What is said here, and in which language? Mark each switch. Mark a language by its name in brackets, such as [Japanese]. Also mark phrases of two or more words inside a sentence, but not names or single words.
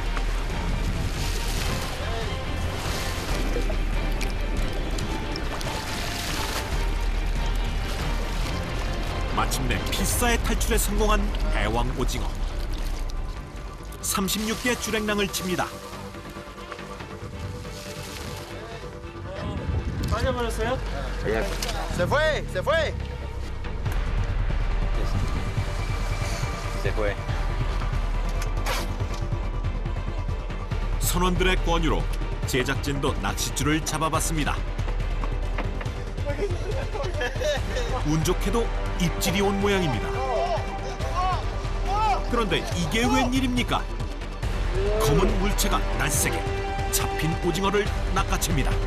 [Korean] 마침내 필사의 탈출에 성공한 대왕 오징어. 36개 주랭랑을 칩니다. 빠져버렸어요? [Spanish] Se fue. Se fue. [Korean] 선원들의 권유로 제작진도 낚싯줄을 잡아봤습니다. 운 좋게도 입질이 온 모양입니다. 그런데 이게 웬일입니까? 검은 물체가 날쌔게 잡힌 오징어를 낚아챕니다.